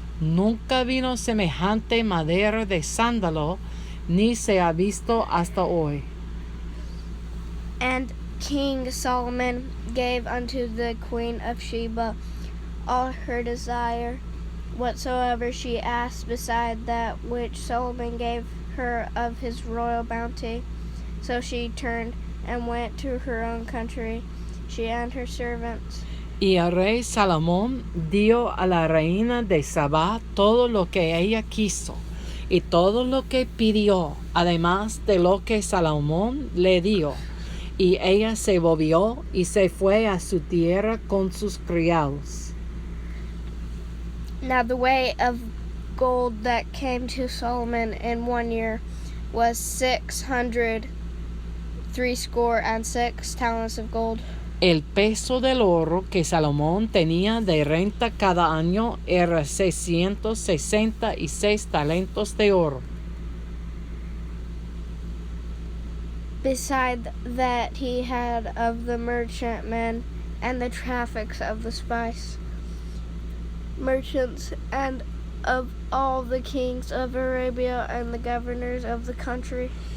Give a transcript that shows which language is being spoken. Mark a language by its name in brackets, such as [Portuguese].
[Spanish] Nunca vino semejante madera de sándalo, ni se ha visto hasta hoy. [English] And King Solomon gave unto the queen of Sheba all her desire, whatsoever she asked, beside that which Solomon gave her of his royal bounty. So she turned and went to her own country, she and her servants. [Spanish] Y el rey Salomón dio a la reina de Sabá todo lo que ella quiso, y todo lo que pidió, además de lo que Salomón le dio. Y ella se volvió y se fue a su tierra con sus criados. [English] Now the weight of gold that came to Solomon in 1 year was 666 talents of gold. [Spanish] El peso del oro que Salomón tenía de renta cada año era 666 talentos de oro. [English] Beside that he had of the merchantmen and the traffics of the spice merchants, and of all the kings of Arabia and the governors of the country.